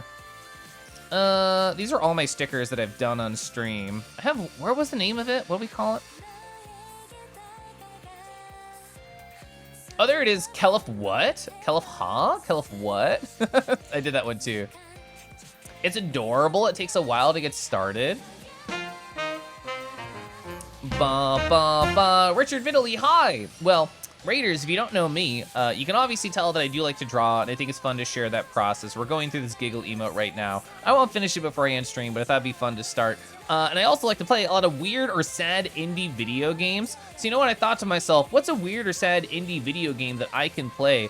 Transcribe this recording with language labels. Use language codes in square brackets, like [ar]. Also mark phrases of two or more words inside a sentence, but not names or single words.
[en] These are all my stickers that I've done on stream. Where was the name of it? What do we call it? Oh, there it is. Keliff what? Keliff huh? Keliff what? I did that one too. It's adorable. It takes a while to get started. Ba ba ba. Richard Vittally, hi. Well, Raiders, if you don't know me, you can obviously tell that I do like to draw, and I think it's fun to share that process. We're going through this giggle emote right now. I won't finish it before I end stream, but I thought it'd be fun to start. And I also like to play a lot of weird or sad indie video games. So you know what I thought to myself? What's a weird or sad indie video game that I can play?